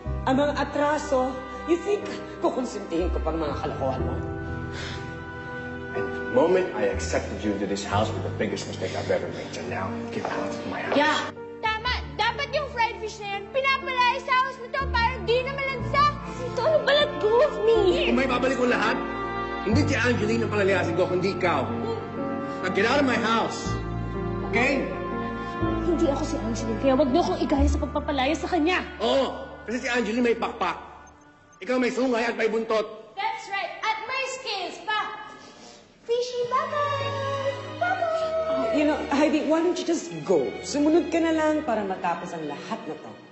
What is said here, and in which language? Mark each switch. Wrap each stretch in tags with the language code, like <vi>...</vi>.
<tl>Ang mga atraso,</tl> <en>you think</en> <tl>kukonsintihin ko pang mga kalokohan mo?</tl> <en>And the moment I accepted you into this house was the biggest mistake I've ever made. So now, get out of my house. Yeah!</en> <tl>Tama! Dapat yung</tl> <en>fried fish</en> <tl>na yan, pinapalaya sa house mo to para di na malansak! Ito, ano ba?</tl> <en>Let go of me!</en> <tl>Kung may babalik ko lahat, hindi si Angeline ang palalayasin ko, kundi ikaw.</tl> <en>Now get out of my house. Okay?</en> <tl>Hindi ako si Angeline, kaya wag niyo akong igaya sa pagpapalaya sa kanya. Oo, kasi si Angeline may pakpak. Ikaw may sungay at may buntot.</tl> <en>That's right!</en> <tl>At may skills pa!</tl> <en>Fishy, bye-bye! Bye-bye! You know, Heidi, why don't you just go?</en> <tl>Sumunod ka na lang para matapos ang lahat na to.</tl>